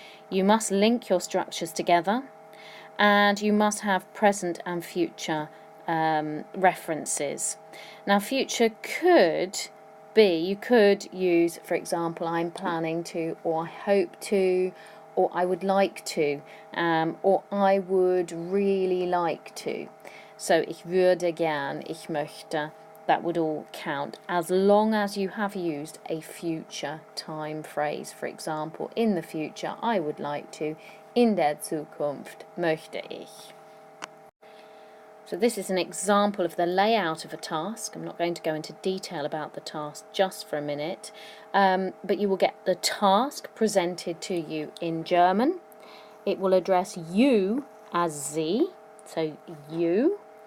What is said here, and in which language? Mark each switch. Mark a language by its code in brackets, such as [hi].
[en] You must link your structures together and you must have present and future references. Now future could be, you could use, for example, I'm planning to, or I hope to, or I would like to, or I would really like to. [de] So ich würde gern, ich möchte. [en] That would all count as long as you have used a future time phrase. For example, in the future, I would like to. [de] In der Zukunft möchte ich. [en] So this is an example of the layout of a task. I'm not going to go into detail about the task just for a minute, but you will get the task presented to you in German. It will address you as Sie, so you.